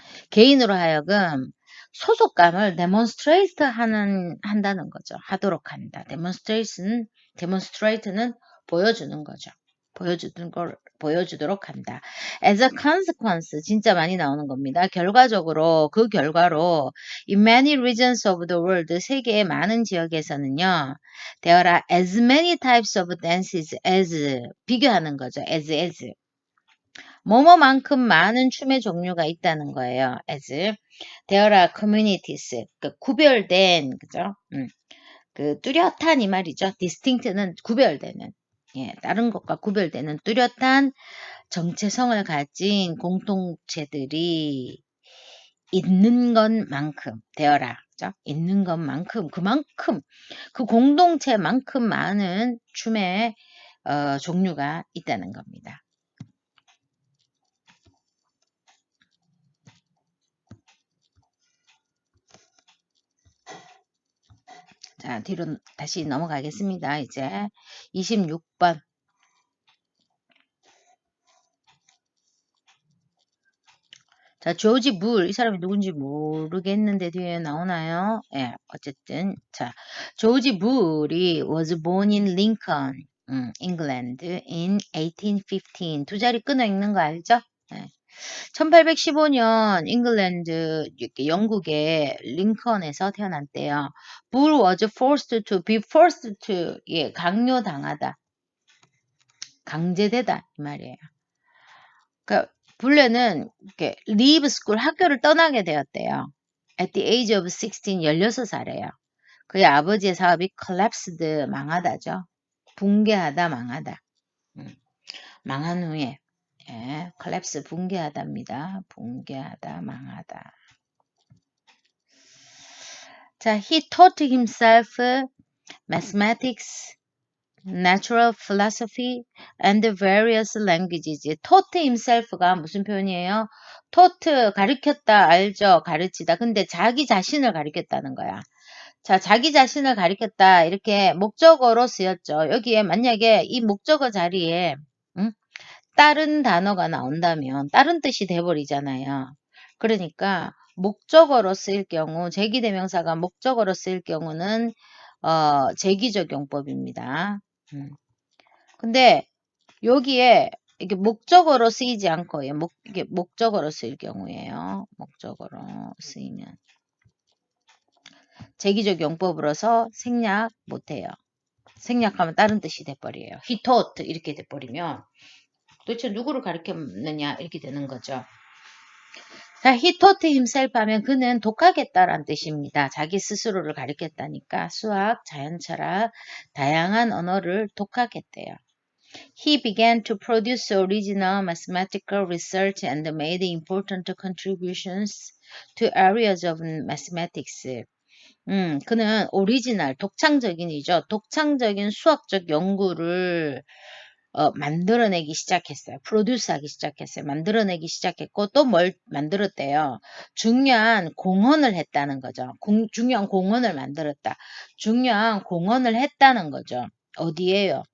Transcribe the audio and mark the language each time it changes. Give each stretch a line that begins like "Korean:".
Korean: 개인으로 하여금 소속감을 demonstrate 한다는 거죠. 하도록 한다. demonstrate는 보여주는 거죠. 보여주도록 한다.
English: As a consequence,
Korean: 진짜 많이 나오는 겁니다. 결과적으로, 그 결과로,
English: in many regions of the world,
Korean: 세계의 많은 지역에서는요,
English: there are as many types of dances as,
Korean: 비교하는 거죠.
English: as.
Korean: 뭐뭐만큼 많은 춤의 종류가 있다는 거예요.
English: as. There are communities.
Korean: 구별된, 그죠? 뚜렷한 이 말이죠. distinct는 구별되는. 예, 다른 것과 구별되는 뚜렷한 정체성을 가진 공동체들이 있는 것만큼, 되어라. 그죠? 있는 것만큼, 그만큼, 그 공동체만큼 많은 춤의 종류가 있다는 겁니다. 자, 뒤로 다시 넘어가겠습니다. 이제 26번. 자, 조지 물, 이 사람이 누군지 모르겠는데 뒤에 나오나요? 예, 어쨌든.
English: 자, 조지 물이 was born in Lincoln, England in 1815.
Korean: 두 자리 끊어 읽는 거 알죠? 예. 1815년 잉글랜드, 영국의 링컨에서 태어났대요.
English: Bull was be forced to,
Korean: 예, 강요당하다. 강제되다, 이 말이에요. 그러니까 블레는 이렇게
English: leave school
Korean: 학교를 떠나게 되었대요.
English: At the age of 16,
Korean: 16살이에요. 그의 아버지의 사업이 collapsed, 망하다죠. 붕괴하다, 망하다. 망한 후에, 예, collapse, 붕괴하다입니다. 붕괴하다, 망하다.
English: 자, he taught himself mathematics, natural philosophy, and various languages.
Korean: taught himself가 무슨 표현이에요? taught, 가르쳤다, 알죠? 가르치다. 근데 자기 자신을 가르쳤다는 거야. 자, 자기 자신을 가르쳤다. 이렇게 목적어로 쓰였죠. 여기에 만약에 이 목적어 자리에 다른 단어가 나온다면 다른 뜻이 돼버리잖아요. 그러니까 목적어로 쓰일 경우, 제기대명사가 목적어로 쓰일 경우는 제기적용법입니다. 근데 여기에 이게 목적어로 쓰이지 않고 이게 목적어로 쓰일 경우예요. 목적어로 쓰이면 제기적 용법으로서 생략 못해요. 생략하면 다른 뜻이 돼버려요.
English: He taught
Korean: 이렇게 돼버리면 도대체 누구를 가르쳤느냐 이렇게 되는 거죠. 자,
English: he taught himself
Korean: 하면 그는 독학했다라는 뜻입니다. 자기 스스로를 가르쳤다니까 수학, 자연철학, 다양한 언어를 독학했대요.
English: He began to produce original mathematical research and made important contributions to areas of mathematics.
Korean: 그는 오리지널, 독창적인이죠. 독창적인 수학적 연구를 만들어내기 시작했어요. 프로듀스하기 시작했어요. 만들어내기 시작했고 또 뭘 만들었대요. 중요한 공헌을 했다는 거죠. 중요한 공헌을 만들었다. 중요한 공헌을 했다는 거죠. 어디에요?